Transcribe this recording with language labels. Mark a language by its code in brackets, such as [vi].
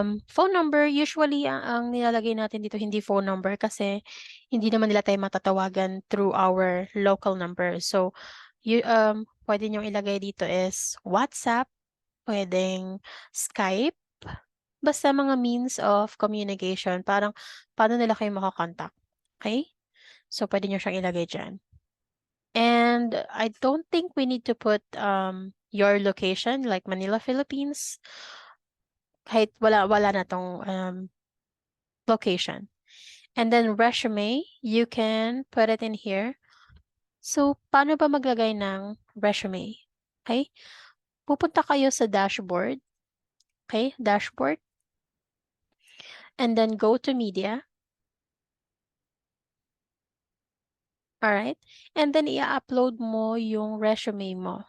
[tl] Phone number, usually ang nilalagay natin dito hindi phone number kasi hindi naman nila tayo matatawagan through our local number. So, pwede nyo ilagay dito is WhatsApp, pwedeng Skype, basta mga means of communication. Parang, paano nila kayo makakontakt? Okay? So, pwede nyo siyang ilagay dyan. [en] And I don't think we need to put your location, like Manila, Philippines. [tl] Kahit wala na tong location. [en] And then resume, you can put it in here. [tl] So, paano ba maglagay ng resume? Okay? Pupunta kayo sa dashboard. Okay? Dashboard. [en] And then go to media. Alright? And then [tl] i-upload mo yung resume mo.